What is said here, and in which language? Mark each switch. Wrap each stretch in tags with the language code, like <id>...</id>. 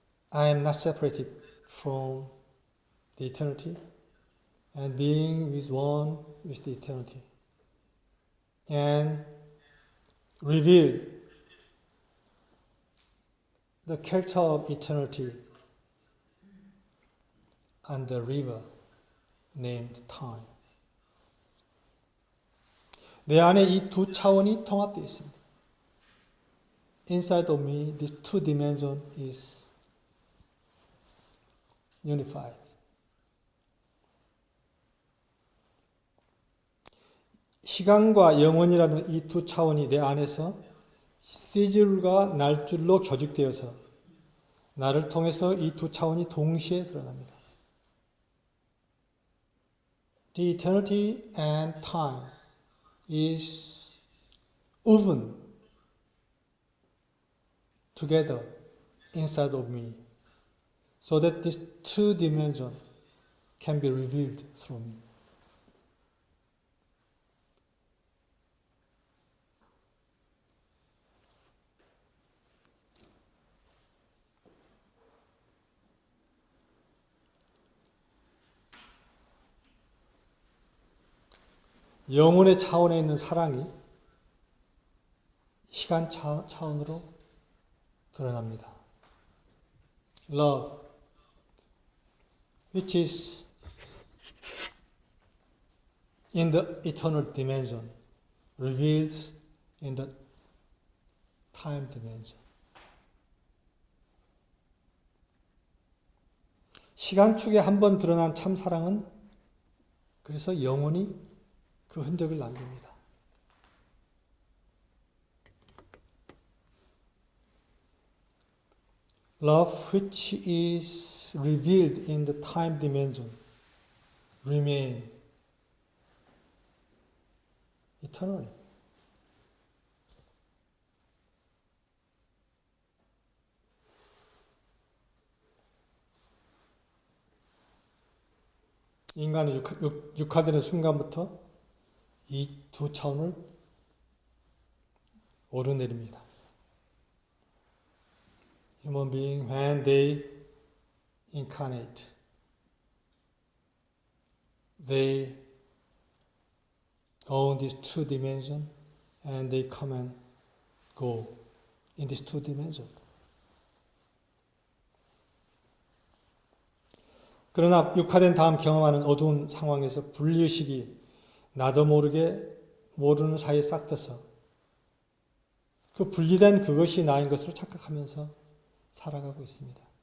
<en>I am not separated from the eternity and being with one with the eternity and reveal the character of eternity and the river named time.</en> <ko>내 안에 이 두 차원이 통합되어 있습니다.</ko> <en>Inside of me, this two dimension is unified.</en> <ko>시간과 영혼이라는 이 두 차원이 내 안에서 시줄과 날줄로 교직되어서 나를 통해서 이 두 차원이 동시에 드러납니다.</ko> <en>The eternity and time is woven together inside of me so that these two dimensions can be revealed through me.</en> <ko>영혼의 차원에 있는 사랑이 시간 차원으로 드러납니다.</ko> <en>Love, which is in the eternal dimension, revealed in the time dimension.</en> <ko>시간축에 한번 드러난 참 사랑은 그래서 영원히 그 흔적을 남깁니다.</ko> <en>Love which is revealed in the time dimension remain eternally.</en> <ko>인간이 육화되는 순간부터 이 두 차원을 오르내립니다.</ko> <en>Human being, when they incarnate, they own these two dimensions and they come and go in these two dimensions.</en> <ko>그러나 육화된 다음 경험하는 어두운 상황에서 분리의식이 나도 모르게 모르는 사이에 싹트서 그 분리된 그것이 나인 것으로 착각하면서 살아가고 있습니다.</ko>